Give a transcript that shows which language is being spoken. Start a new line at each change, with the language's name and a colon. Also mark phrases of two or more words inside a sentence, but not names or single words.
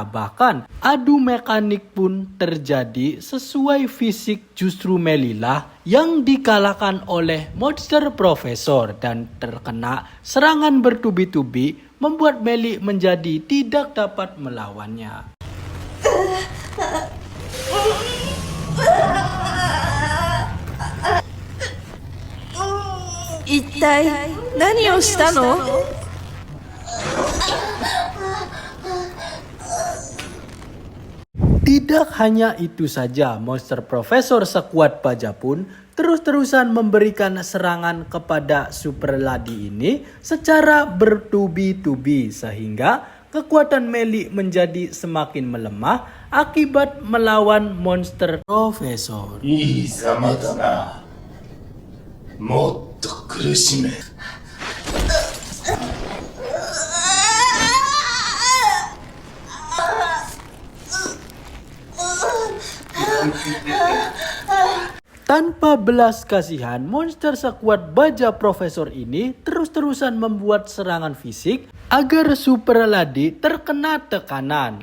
Indonesian: Bahkan adu mekanik pun terjadi sesuai fisik, justru Melly lah yang dikalahkan oleh monster profesor dan terkena serangan bertubi-tubi membuat Melly menjadi tidak dapat melawannya.
Japanese: 一体何をしたの？
Indonesian: Tidak hanya itu saja, monster Profesor sekuat baja pun terus-terusan memberikan serangan kepada Super Lady ini secara bertubi-tubi sehingga kekuatan Melly menjadi semakin melemah akibat melawan monster Profesor.
Japanese: いいざまだな。もっと苦しめ。
Indonesian: Tanpa belas kasihan, monster sekuat baja Profesor ini terus-terusan membuat serangan fisik agar Super Lady terkena tekanan.